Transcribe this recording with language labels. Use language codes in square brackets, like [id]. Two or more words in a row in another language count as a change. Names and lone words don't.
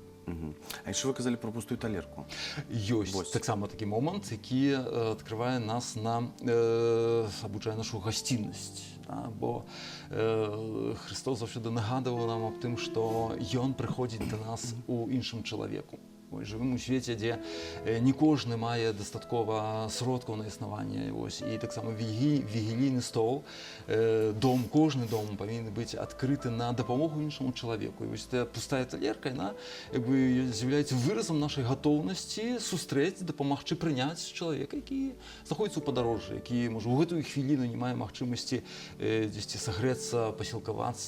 [be] А яшчэ вы казалі пра пустую талерку. Ёсць таксама такі момант, які адкрывае нас абучае нашу гасціннасць. Бо Христос заўсёды нагадваў нам аб тым, што Ён прыходзіць да нас у іншым чалавеку. [uk] Живемо у світі, де не кожен має достатково сродків на існування. Ось, і так само вігілійний стол, кожен дом повинен бути відкритий на допомогу іншому чоловіку. І ось ця пуста талерка, вона якби з'являється виразом нашої готовності зустріти, допомогти прийняти чоловіка, який знаходиться у подорожжі, який, може, у цю хвилину не має можливості десь согретися, посілкуватися.